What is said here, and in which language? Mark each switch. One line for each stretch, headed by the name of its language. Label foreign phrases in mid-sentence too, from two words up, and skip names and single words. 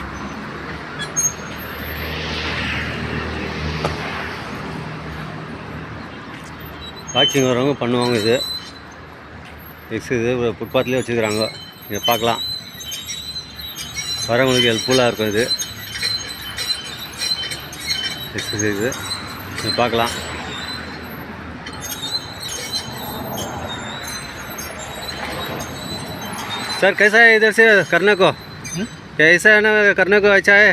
Tamil: வாக்கிங் வரவங்க பண்ணுவாங்க இது எக்ஸசைஸு, ஃபுட்பாத்லேயே வச்சுக்கிறாங்க. நீங்கள் பார்க்கலாம், வரவங்களுக்கு ஹெல்ப்ஃபுல்லாக இருக்கும் இது एक्सरसाइज.
Hindi: பார்க்கலாம். सर कैसा है इधर से करने को? कैसा है ना करने को? अच्छा है.